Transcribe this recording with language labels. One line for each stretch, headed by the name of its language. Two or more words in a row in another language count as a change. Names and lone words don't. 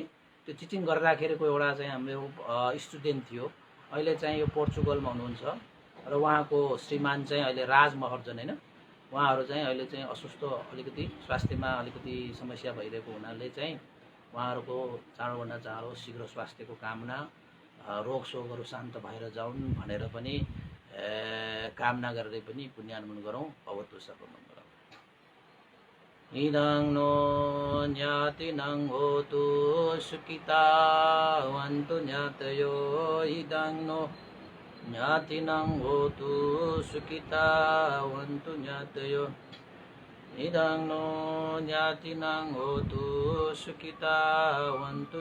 Nepali: त्यो टिचिङ गर्दाखेरिको एउटा चाहिँ हाम्रो स्टुडेन्ट थियो, अहिले चाहिँ यो पोर्चुगलमा हुनुहुन्छ र उहाँको श्रीमान चाहिँ अहिले राज महर्जन होइन, उहाँहरू चाहिँ अहिले चाहिँ अस्वस्थ, अलिकति स्वास्थ्यमा अलिकति समस्या भइरहेको हुनाले चाहिँ उहाँहरूको चाँडोभन्दा चाँडो शीघ्र स्वास्थ्यको कामना, रोगसोगहरू शान्त भएर जाउन् भनेर पनि कामना गरेर पनि पुण्यानुमोदन गरौँ।
Pali: भगवत सर्वमङ्गलम्। इदं नो ज्ञातिनं होतु सुखिता वन्तु ज्ञातयो इदं नो ज्ञातिनं होतु सुखिता वन्तु ज्ञातयो इदं नो ज्ञातिनं होतु सुखिता वन्तु